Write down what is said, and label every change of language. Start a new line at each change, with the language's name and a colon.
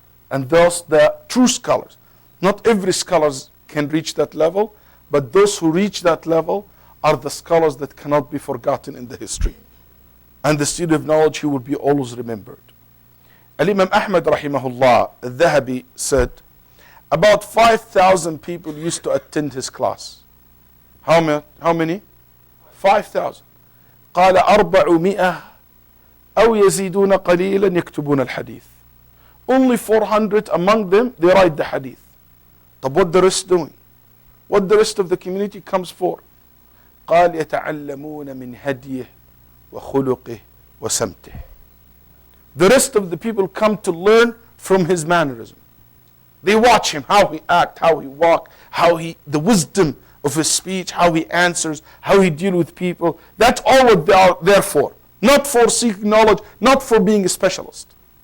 English: And thus the true scholars, not every scholars can reach that level, but those who reach that level are the scholars that cannot be forgotten in the history. And the student of knowledge, he will be always remembered. Al-Imam Ahmad rahimahullah, al-Dhahabi said, about 5,000 people used to attend his class. How many? 5,000.
Arabic: قال 400 أو يزيدون قليلا يكتبون الحديث.
English: Only 400 among them, they write the hadith. طب what the rest doing? What the rest of the community comes for?
Arabic: قال يتعلمون من هديه وخلقه وسمته.
English: The rest of the people come to learn from his mannerism. They watch him, how he act, how he walk, the wisdom of his speech, how he answers, how he deal with people. That's all what they are there for. Not for seeking knowledge, not for being a specialist.